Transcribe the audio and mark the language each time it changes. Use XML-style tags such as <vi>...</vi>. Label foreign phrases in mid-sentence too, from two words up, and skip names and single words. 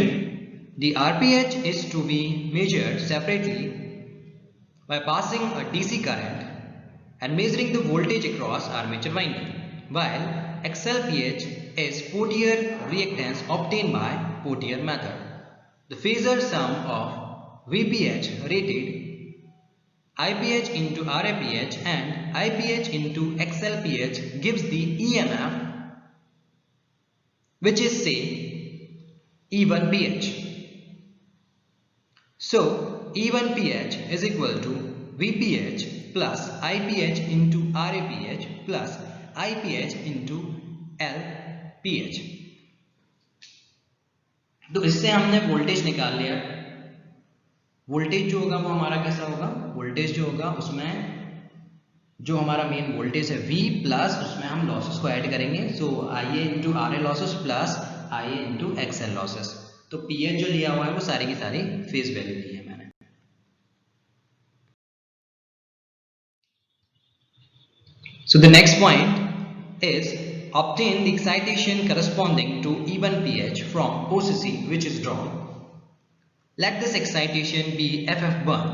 <en>The RPH is to be measured separately by passing a DC current and measuring the voltage across armature winding, while XLPH is Potier reactance obtained by Potier method. The phasor sum of VPH rated IPH into RAPH and IPH into XLPH gives the EMF which is say E1 pH. So E1 pH is equal to VPH plus IPH into RAPH plus IPH into LPH.</en> <hi>तो इससे हमने वोल्टेज निकाल लिया. वोल्टेज जो होगा वो हमारा कैसा होगा, वोल्टेज जो होगा उसमें जो हमारा</hi> <en>main voltage</en> <hi>है V प्लस उसमें हम लॉसेस को ऐड करेंगे.</hi> <en>so IA into RA losses plus IA into XL losses.</en> <hi>तो pH जो लिया हुआ है वो सारी की सारी</hi> <en>phase value</en> <hi>ली है मैंने.</hi> <en>So the next point is obtain the excitation corresponding to E1 pH from OCC which is drawn. Let this excitation be FF1.</en>